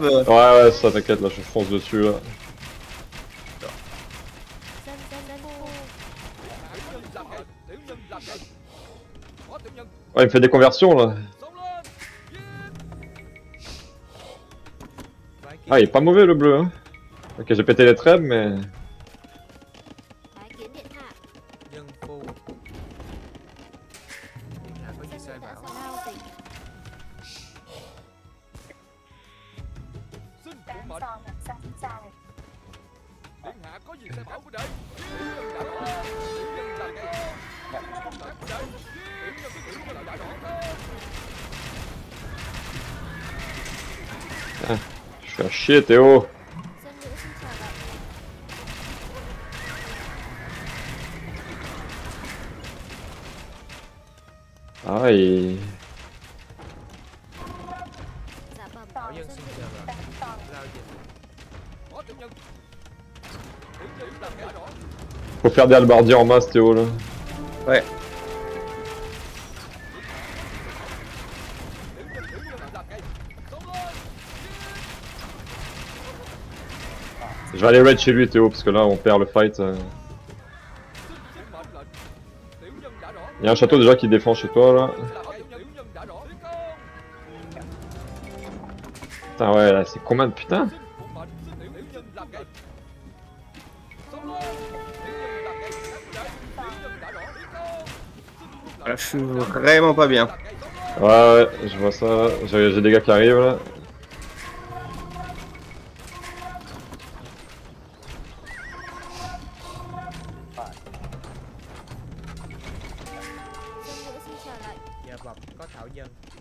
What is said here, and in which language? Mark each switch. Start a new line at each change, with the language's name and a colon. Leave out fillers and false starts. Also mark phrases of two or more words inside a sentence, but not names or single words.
French: Ouais, ça t'inquiète, là, je fonce dessus là. Ouais, il me fait des conversions là. Ah, il est pas mauvais le bleu, hein. Ok, j'ai pété les trèbes, mais.
Vietnamese: Dân phu. Điện hạ có gì sai bảo. Xin phụ mệnh. Điện hạ có gì sai bảo của đệ? Tiểu nhân đã rõ. Tiểu nhân làm ngay. Tiểu nhân đã rõ.
French: Ah, je fais chier, Théo. Ah, il...
Vietnamese: Thảo dân xin chờ đợi. Lao dịch. Có tiểu nhân. Tiểu nhân làm ngay rõ.
French: Faut faire des halbardiers en masse, Théo là. Ouais. Je vais aller raid chez lui, Théo, parce que là on perd le fight. Il y a un château déjà qui défend chez toi là. Putain, ouais, là c'est combien de putain? Je suis vraiment pas bien. Ouais, je vois ça. J'ai des gars qui arrivent là.
Vietnamese: Dạ vâng, có thảo dân.